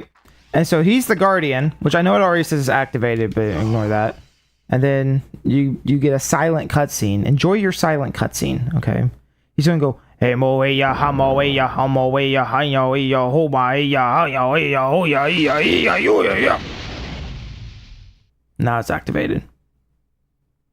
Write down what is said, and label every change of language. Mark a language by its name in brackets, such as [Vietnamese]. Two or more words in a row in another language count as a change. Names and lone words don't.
[English] And so he's the Guardian, which I know it already says is activated, but ignore that. And then you get a silent cutscene. Enjoy your silent cutscene, okay? He's gonna go, hey mo ya hamo ya hamo ya hayo ya ho ba ya ya ya ho ya ya ya ya. Now it's activated.